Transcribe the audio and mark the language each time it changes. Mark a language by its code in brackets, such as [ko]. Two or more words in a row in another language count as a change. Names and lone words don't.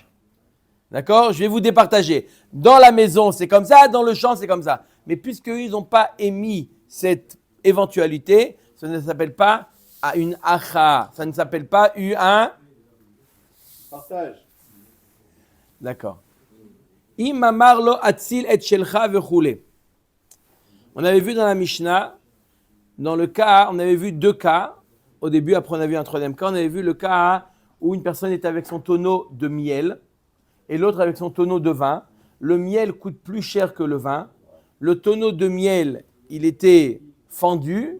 [fr] D'accord? Je vais vous départager. Dans la maison c'est comme ça, dans le champ c'est comme ça. Mais puisqu'ils n'ont pas émis cette éventualité, ça ne s'appelle pas une acha, ça ne s'appelle pas un Partage. D'accord. [he] אם אמר לו אציל את שלך וכולי. [fr] On avait vu dans la Mishnah, dans le cas, on avait vu deux cas. Au début, après on a vu un troisième cas. On avait vu le cas où une personne est avec son tonneau de miel et l'autre avec son tonneau de vin. Le miel coûte plus cher que le vin. Le tonneau de miel, il était fendu.